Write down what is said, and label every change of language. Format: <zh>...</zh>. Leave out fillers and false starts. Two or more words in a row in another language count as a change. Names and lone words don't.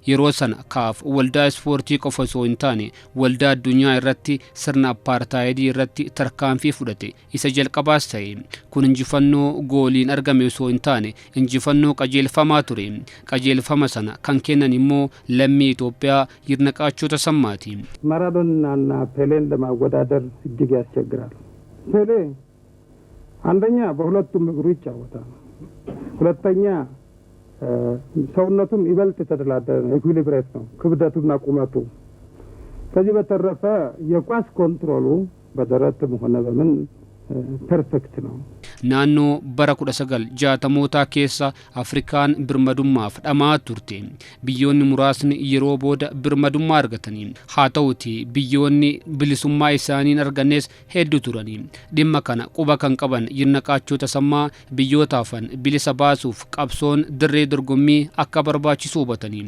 <om>yeroo sana kaaf waldaa ispoortii qofa osoo hin taane waldaa addunyaa irratti sirna apartaayidii irratti tarkaanfii fudhate isa jalqabaas ta'e. Kun injifannoo gooliin argame osoo hin taane injifannoo qajeelfamaa ture. Qajeelfama sana kan kennan immoo lammii Itoophiyaa ይድነቃቸው ተሰማቲ።</om> <am>ማራዶናና ፔሌን ለማወዳደር እጅግ ያስቸግራል። ፔሌ አንደኛ በሁለቱም እግሩ ይጫወታል። ሁለተኛ ሰውነቱም ይበልጥ ተደላደለ ነው፣ ኢኩሊብሬት ነው ክብደቱና ቁመቱ። ከዚህ በተረፈ የኳስ ኮንትሮሉ በደረትም ሆነ በምን ፐርፌክት ነው።</am> <om>ናኖ bara 1960 keessa Afrikaan birmadummaaf dhamaa turte. Biyyoonni muraasni yeroo booda birmadummaa argatanii. Haa ta'uti biyyoonni bilisummaa isaaniin argannes hedduu turanii. Dhimma kana quba kan qaban Yirnaqaachoo Tasammaa biyyootaafan bilisa baasuuf qabsoon dirree dorgommii akka barbaachisu hubatanii.</om>